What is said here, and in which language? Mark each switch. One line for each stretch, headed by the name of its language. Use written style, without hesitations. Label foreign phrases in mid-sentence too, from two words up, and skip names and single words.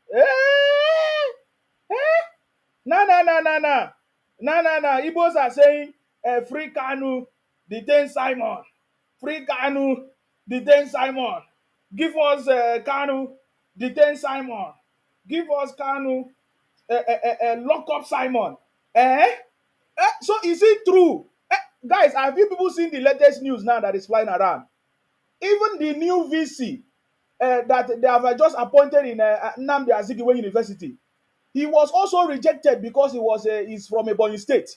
English: Eh? Na. Igbos are saying free Kanu, detain Simon. Free Kanu, detain Simon. Give us Kanu, detain Simon. Give us Kanu, lock up Simon. Eh? So is it true? Guys, have you people seen the latest news now that is flying around? Even the new VC that they have just appointed in Nnamdi Azikiwe University, he was also rejected because he's from a Ebonyi state.